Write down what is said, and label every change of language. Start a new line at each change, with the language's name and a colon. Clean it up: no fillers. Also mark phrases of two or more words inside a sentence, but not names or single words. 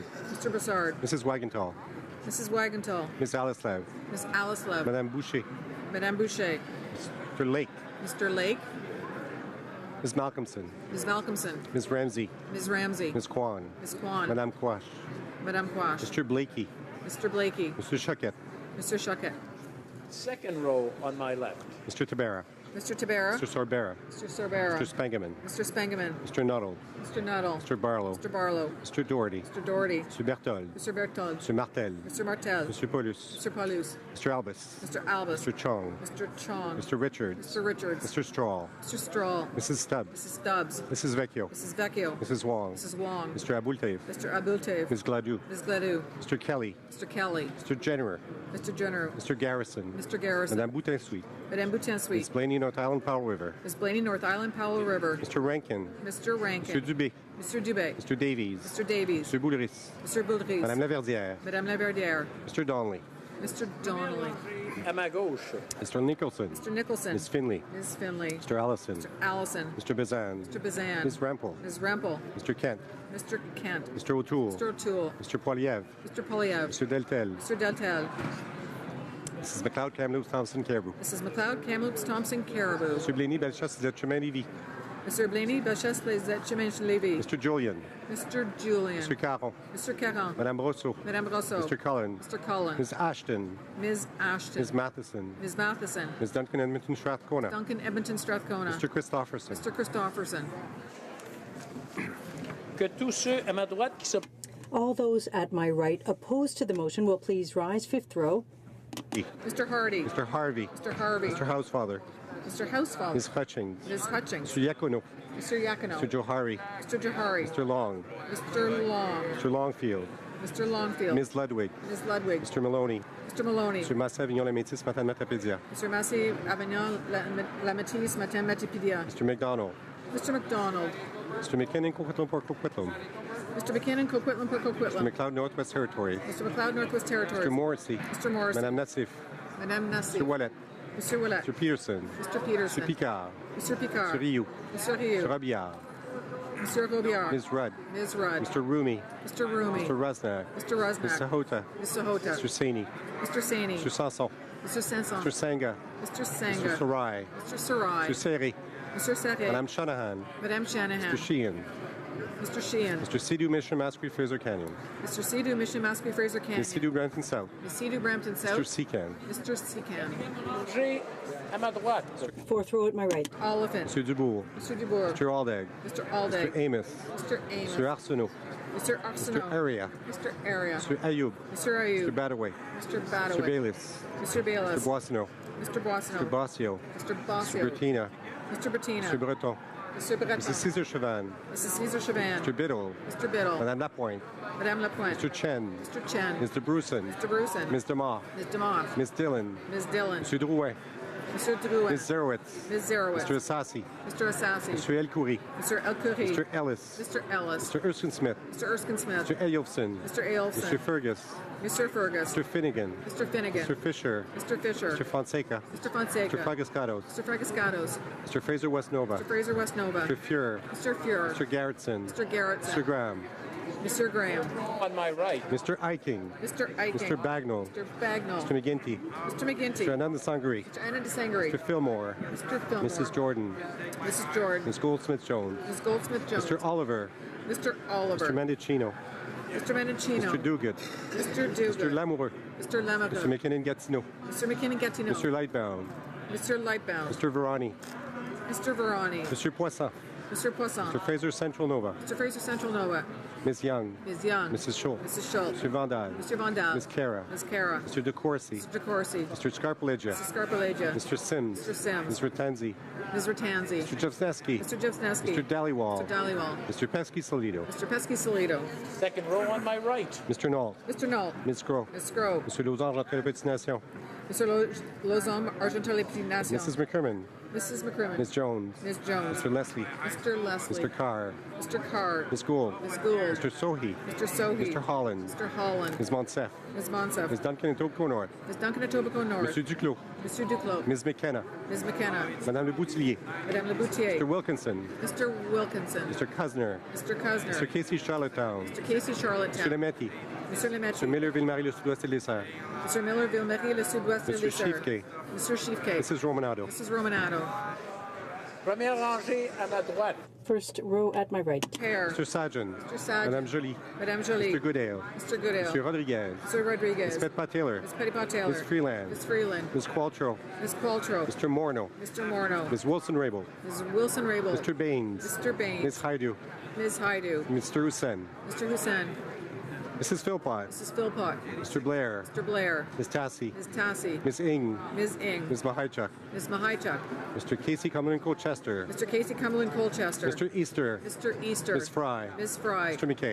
English: Mr. Broussard. Mrs. Wagenthal. Mrs. Wagenthal. Miss Alice Lev. Miss Alice Lev. Madame Boucher. Madame Boucher. Mr. Lake. Mr. Lake. Ms. Malcolmson. Ms. Malcolmson. Ms. Ramsey. Ms. Ramsey. Ms. Kwan. Ms. Kwan. Madame Quash. Madame Quash. Mr. Blakey. Mr. Blakey. Mr. Shuckett. Mr. Shuckett. Second row on my left. Mr. Tabera. Mr. Tabera. Mr. Sorbera. Mr. Sorbera. Mr. Spangeman. Mr. Spangeman. Mr. Nuttall. Mr. Nuttall. Mr. Barlow. Mr. Barlow. Mr. Doherty. Mr. Doherty. Mr. Berthold. Mr. Berthold. Mr. Martel. Mr. Martel. Mr. Paulus. Mr. Paulus. Mr. Albus. Mr. Albus. Mr. Chong. Mr. Chong. Mr. Richards. Mr. Richards. Mr. Strahl. Mr. Strahl. Mrs. Stubbs. Mrs. Stubbs. Mrs. Vecchio. Mrs. Vecchio. Mrs. Wong. Mrs. Wong. Mr. Abultev. Mr. Abultev. Ms. Gladue. Ms. Gladue. Mr. Kelly. Mr. Kelly. Mr. Jenner. Mr. Jenner. Mr. Garrison. Mr. Garrison. Madame Boutin-Suite. Madame Boutin-Suite. Ms. Blaney, North Island, Powell River. Ms. Blaney, North Island, Powell River. Mr. Rankin. Mr. Rankin. Mr. Dubé. Mr. Dubé. Mr. Davies. Mr. Davies. Mr. Boulris. Mr. Boulris. Madame Laverdière. Madame Laverdière. Mr. Donnelly. Mr. Donnelly.
French: À ma gauche.
English: Mr. Nicholson. Mr. Nicholson. Ms. Finley. Ms. Finley. Mr. Allison. Mr. Allison. Mr. Bazan. Mr. Bazan. Ms. Rempel. Ms. Rempel. Mr. Kent. Mr. Kent. Mr. O'Toole. Mr. O'Toole. Mr. Poiliev. Mr. Polyev. Mr. Deltel. Mr. Deltel. Mrs. McLeod, Kamloops, Thompson, Caribou. Mrs. McLeod, Kamloops, Thompson, Caribou. Mr. Blaney, Bellechasse, Chemin Lévis. Mr. Blaney, Bellechasse, Chemin Lévis. Mr. Julian. Mr. Julian. Mr. Caron. Mr. Caron. Madame Brosseau. Madame Brosseau. Mr. Cullen. Mr. Cullen. Ms. Ashton. Ms. Ashton. Ms. Matheson. Ms. Matheson. Ms. Duncan, Edmonton, Strathcona. Duncan, Edmonton, Strathcona. Mr. Christopherson. Mr. Christopherson.
French: Que tous ceux à ma droite qui s'opposent.
English: All those at my right opposed to the motion will please rise. Fifth row. Mr. Hardy. Mr. Harvey. Mr. Harvey. Mr. Housefather. Mr. Housefeld. Ms. Hutchings. Ms. Hutchings. Mr. Yacono. Mr. Yacono. Mr. Johari. Mr. Johari. Mr. Long. Mr. Long. Mr. Longfield. Mr. Longfield. Ms. Ludwig. Ms. Ludwig. Mr. Maloney. Mr. Maloney. Mr. Massé-Avignon Lamétis, Matane Matapédia. Mr. Massé Avignon Lametis Matin Matipedia. Mr. McDonald. Mr. McDonald. Mr. McKinnon, Coquitlam, Port Coquitlam. Mr. McKinnon, Coquitlam, Port Coquitlam. Mr. McLeod, Northwest Territories. Mr. McLeod, Northwest Territories. Mr. Morrissey. Mr. Morrissey. Madame Nassif. Madame Nassif. Mr. Wallet. Mr. Willett. Mr. Peterson. Mr. Peterson. Mr. Picard. Mr. Picard. Mr. Rioux. Mr. Rioux. Mr. Robillard. Mr. Robillard. Ms. Rudd. Ms. Rudd. Mr. Rumi. Mr. Rumi. Mr. Rusnak. Mr. Rusnak. Ms. Sahota. Ms. Sahota. Mr. Saini. Mr. Saini. Mr. Sanson. Mr. Sanson. Mr. Sanga. Mr. Sanga. Mr. Sarai. Mr. Sarai. Mr. Seri. Mr. Serre. Madame Shanahan. Madame Shanahan. Mr. Sheehan. Mr. Sheehan. Mr. Sidhu Mission Masquerade Fraser Canyon. Mr. Sidhu Mission Masquerade Fraser Canyon. Ms. Sidhu Brampton South. Ms. Sidhu Brampton South. Mr. Secan. Mr. Secan.
French: À ma droite.
English: Fourth row at my right. Oliphant. Mr. Dubourg. Mr. Dubourg. Mr. Aldag. Mr. Aldag. Mr. Amos. Mr. Amos. Mr. Arsenault. Mr. Arsenault. Mr. Area. Mr. Area. Mr. Ayoub. Mr. Ayoub. Mr. Badaway. Mr. Mr. Badaway. Bayless. Mr. Bayless. Mr. Boissonneau. Mr. Boissonneau. Mr. Bossio. Mr. Mr. Bossio. Bertina. Mr. Bettina. Mr. Breton. Mr. Breton. Mrs. Cesar Chavan. Mrs. Caesar Chavan. Mr. Biddle. Mr. Biddle. Madame Lapointe. Madame Lapointe. Mr. Chen. Mr. Chen. Mr. Bruson. Mr. Bruson. Ms. DeMoss. Ms. DeMoss. Ms. Dillon. Ms. Dillon. Mr. Drouin. Mr. Drouin. Ms. Zerowitz. Ms. Zerowitz. Mr. Assassi. Mr. Assassi. Mr. El Khoury. Mr. El Khoury. Mr. Ellis. Mr. Ellis. Mr. Erskine Smith. Mr. Erskine Smith. Mr. Eyolfson. Mr. Eyolfson. Mr. Fergus. Mr. Fergus. Mr. Finnegan. Mr. Finnegan. Mr. Fisher. Mr. Fisher. Mr. Fonseca. Mr. Fonseca. Mr. Fragascados. Mr. Fragascados. Mr. Fraser Westnova. Mr. Fraser Westnova. Mr. Fuhrer. Mr. Fuhrer. Mr. Garrettson. Mr. Garrettson. Mr. Graham. Mr. Graham. On my right. Mr. Eiking. Mr. Eiking. Mr. Bagnall. Mr. Bagnall. Mr. McGinty. Mr. McGinty. Mr. Ananda Sangri. Mr. Anna DeSangri. Mr. Fillmore. Mr. Fillmore. Mrs. Jordan. Mrs. Jordan. Ms. Goldsmith-Jones. Ms. Goldsmith-Jones. Mr. Oliver. Mr. Oliver. Mr. Mendicino. Mr. Mendicino. Mr. Duguid. Mr. Duguid. Mr. Lamoureux. Mr. Lamoureux. Mr. McKinnon-Gatineau. Mr. McKinnon-Gatineau. Mr. Lightbound. Mr. Lightbound. Mr. Verani. Mr. Verani. Mr. Poisson. Mr. Poisson. Mr. Fraser Central Nova. Mr. Fraser Central Nova. Ms. Young. Ms. Young. Mrs. Schultz. Mrs. Schultz. Mr. Vandal. Mr. Vandal. Ms. Cara. Ms. Cara. Mr. DeCourcy. Mr. DeCourcy. Mr. Scarpaleggia. Mr. Scarpaleggia. Mr. Sims. Mr. Sims. Mr. Tanzi. Ms. Ratanzi. Mr. Jeffsneski. Mr. Jeffsneski. Mr. Dhaliwal. Mr. Dhaliwal. Mr. Pesky Solido. Mr. Pesky Solido. Second row on my right. Mr. Nault. Mr. Nault. Ms. Scrow. Ms. Scrow. Mr. Lausange, entre les petites nations. Mr. Lozom, Argentin Les Petites Nations. Mrs. McCrimmon. Mrs. McCrimmon. Ms. Jones. Ms. Jones. Mr. Leslie. Mr. Leslie. Mr. Carr. Mr. Carr. Ms. Gould. Ms. Gould. Mr. Sohi. Mr. Sohi. Mr. Holland. Mr. Holland. Ms. Monsef. Ms. Monsef. Ms. Duncan and Tobico North. Ms. Duncan Etobicoke North. Mr. Duclos. Mr. Duclos. Ms. McKenna. Ms. McKenna. Madame Le Boutillier. Madame Le Boutier. Mr. Wilkinson. Mr. Wilkinson. Mr. Cuzner. Mr. Cuzner. Mr. Casey Charlottetown. Mr. Casey Mr. Charlottetown. Lemetti. Mr. Lemetti. Mr. Miller-Ville-Marie, le sud-ouest et les Serres. Mr. Miller, Ville-Marie, le sud-ouest de Mr. l'Isère. Schiefke. Mr. Schiefke. Mrs. Romanado. Mrs. Romanado.
French: Première rangée à ma droite.
English: First row at my right. Hair. Mr. Sajan. Mr. Sajan. Madame Joly. Madame Joly. Mr. Goodale. Mr. Goodale. Mr. Rodriguez. Mr. Rodriguez. Ms. Petpat Taylor. Ms. Petitpas Taylor. Ms. Freeland. Ms. Freeland. Ms. Qualtrough. Ms. Qualtrough. Mr. Morneau. Mr. Morneau. Ms. Wilson-Rabel. Ms. Wilson-Rabel. Mr. Baines. Mr. Baines. Ms. Haidu. Ms. Haidu. Mr. Hussein. Mr. Hussein. Mrs. Philpott. Mrs. Philpott. Mr. Blair. Mr. Blair. Ms. Tassi. Ms. Tassi. Ms. Ing. Ms. Ing. Ms. Mahaichuk. Ms. Mahaichuk. Mr. Casey Cumberland Colchester. Mr. Casey Cumberland Colchester. Mr. Easter. Mr. Easter. Ms. Fry. Ms. Fry. Mr. McKay.